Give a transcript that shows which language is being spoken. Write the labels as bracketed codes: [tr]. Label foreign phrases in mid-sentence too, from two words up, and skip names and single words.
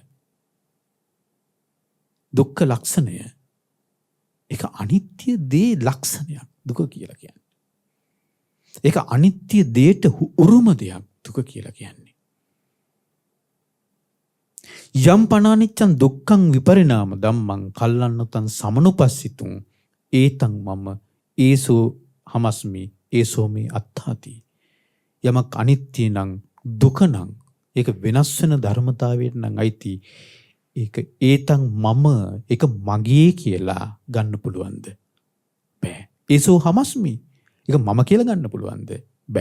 [si] දුක්ඛ ලක්ෂණය. ඒක අනිත්‍ය දේ ලක්ෂණයක් දුක කියලා කියන්නේ. ඒක අනිත්‍ය දේට උරුම දෙයක් දුක කියලා කියන්නේ. [pi] යම් පනානිච්ඡන් දුක්ඛං විපරිණාම ධම්මං කල්ලන්නතං සමනුපස්සිතුං ඒතං මම ඒසෝ හමස්මි ඒසෝ මේ අත්තාති. [si] යමක් අනිත්‍ය නම් දුක නම් ඒක වෙනස් වෙන ධර්මතාවයට නම් අයිති. ඒක [pi] ඒතං මම [si] ඒක මගේ කියලා ගන්න පුළුවන්ද? බෑ. [pi] ඒසෝ හමස්මි [si] ඒක මම කියලා ගන්න පුළුවන්ද? බෑ.